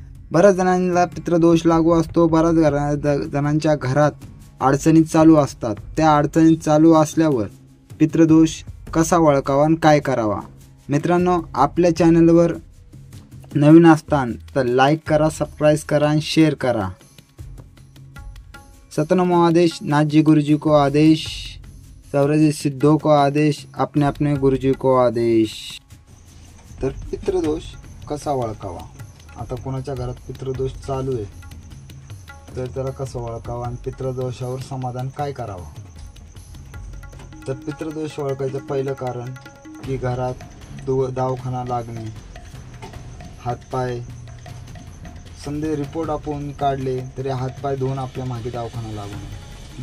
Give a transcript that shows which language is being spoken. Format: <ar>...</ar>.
<mr>बऱ्याच जणांना पितृदोष लागू असतो। बऱ्याच जणांच्या घरात अडचणी चालू असतात। त्या अडचणी चालू असल्यावर पितृदोष कसा ओळखावा आणि काय करावा। मित्रांनो, आपल्या चॅनलवर नवीन असताना तर लाईक करा, सबस्क्राइब करा आणि शेअर करा।</mr> <hi>सतनामो आदेश, नाथजी गुरुजी को आदेश, सौरजी सिद्धों को आदेश, अपने अपने गुरुजी को आदेश।</hi> <mr>तर पितृदोष कसा ओळखावा। आता कोणाच्या घरात पितृदोष चालू आहे तर त्याला कसं ओळखावा आणि पितृदोषावर समाधान काय करावं। तर पितृदोष ओळखायचं पहिलं कारण की घरात दवाखाना लागणे, हातपाय समजे रिपोर्ट आपण काढले तरी हातपाय धुवून आपल्या मागे दवाखाना लागणे।</mr>